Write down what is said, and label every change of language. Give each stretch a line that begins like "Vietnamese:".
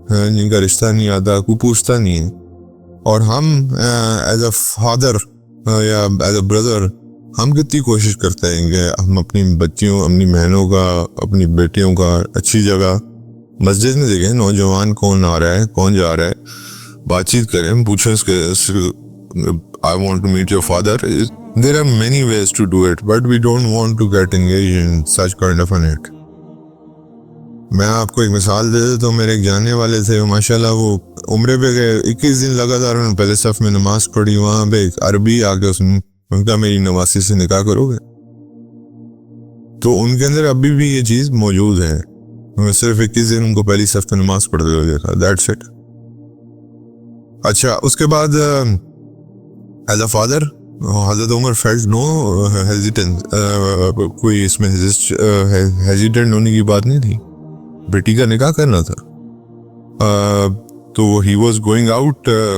Urdu: جن کا رشتہ نہیں آتا، کوئی پوچھتا نہیں ہے، اور ہم
English: as a father یا as a brother
Urdu: ہم کتنی کوشش کرتے ہیں کہ ہم اپنی بچیوں، اپنی بہنوں کا، اپنی بیٹیوں کا اچھی جگہ مسجد میں دیکھیں نوجوان کون آ رہا ہے کون جا رہا ہے، بات چیت کریں، پوچھیں اس کے
English: I want to meet your father. There are many ways to do it, but we don't want to get engaged in such kind of an act.
Urdu: میں آپ کو ایک مثال دے دیتا ہوں، میرے ایک جانے والے تھے، ماشاءاللہ وہ عمرے پہ گئے، 21 دن لگاتار انہوں نے پہلے صف میں نماز پڑھی، وہاں پہ ایک عربی آ کے ان کا میری نواسی سے نکاح کرو گے؟ تو ان کے اندر ابھی بھی یہ چیز موجود ہے، میں صرف 21 دن ان کو پہلی صف پہ نماز پڑھتے ہوئے دیکھا،
English: That's it.
Urdu: اچھا، اس کے بعد ایز اے فادر حضرت عمر
English: felt no hesitance,
Urdu: کوئی اس میں ہیزیٹنٹ ہونے کی بات نہیں تھی، بیٹی کا نکاح کرنا تھا، تو
English: he was going out